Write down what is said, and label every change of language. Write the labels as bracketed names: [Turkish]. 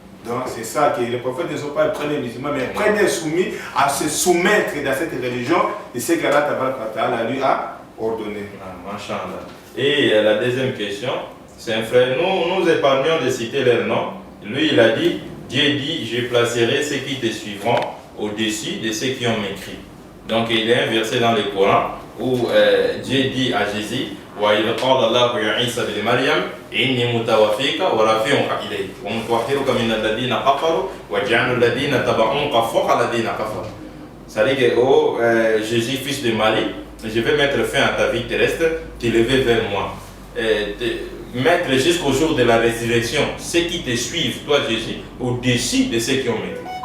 [French] Donc c'est ça que les prophètes ne sont pas les premiers musulmans, mais les premiers soumis à se soumettre dans cette religion de ce qu'Allah lui a ordonné. Et la deuxième question, c'est un frère, nous épargnons de citer leur nom. Lui il a dit, Dieu dit, je placerai ceux qui te suivront au-dessus de ceux qui ont m'écrit. Donc il y a un verset dans le Coran où Dieu dit à Jésus, [Arabic] وَإِذْ قَالَ اللَّهُ يَا عِيسَى بْنِ مَرْيَمَ إِنِّي مُتَوَفِّيكَ وَرَافِعُكَ إِلَيَّ وَمُطَهِّرُكَ مِنَ الَّذِينَ كَفَرُوا وَجَعِلُ الَّذِينَ تَبَعُوكَ فَوْقَ الَّذِينَ كَفَرُوا. [French] Ça dit que, oh Jésus, fils de Marie, je vais mettre fin à ta vie terrestre, t'élever vers moi. Mettre jusqu'au jour de la résurrection ceux qui te suivent, toi Jésus, au-dessus de ceux qui ont maîtrisé.